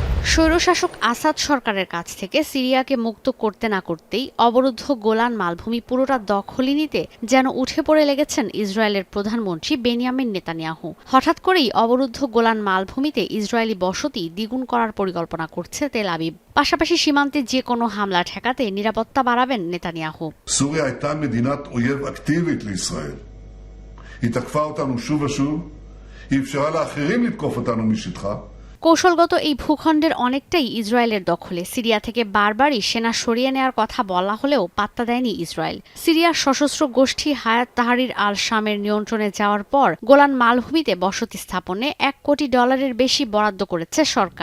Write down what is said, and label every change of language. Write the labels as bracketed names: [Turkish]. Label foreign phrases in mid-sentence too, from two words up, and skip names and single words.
[Bangla] স্বৈরশাসক আসাদ সরকারের কাছ থেকে সিরিয়াকে মুক্ত করতে না করতেই অবরুদ্ধ গোলান মালভূমি পুরোটা দখলে নিতে যেন উঠে পড়ে লেগেছেন ইসরায়েলের প্রধানমন্ত্রী বেনিয়ামিন নেতানিয়াহু। হঠাৎ করেই অবরুদ্ধ গোলান মালভূমিতে ইসরায়েলি বসতি দ্বিগুণ করার পরিকল্পনা করছে তেল আবিব। পাশাপাশি সীমান্তে যে কোনো হামলা ঠেকাতে নিরাপত্তা বাড়াবেন নেতানিয়াহু। [Hebrew] סוריה הייתה מדינת אויב אקטיבית לישראל. היא תקפה אותנו שוב ושוב, היא אפשרה לאחרים לתקוף אותנו משטחה. [Bangla] কৌশলগত এই ভূখণ্ডের অনেকটাই ইসরায়েলের দখলে। সিরিয়া থেকে বারবারই সেনা সরিয়ে নেওয়ার কথা বলা হলেও পাত্তা দেয়নি ইসরায়েল। সিরিয়ার সশস্ত্র গোষ্ঠী হায়াত তাহরির আল শামের নিয়ন্ত্রণে যাওয়ার পর গোলান মালভূমিতে বসতি স্থাপনে $1 কোটি বেশি বরাদ্দ করেছে সরকার।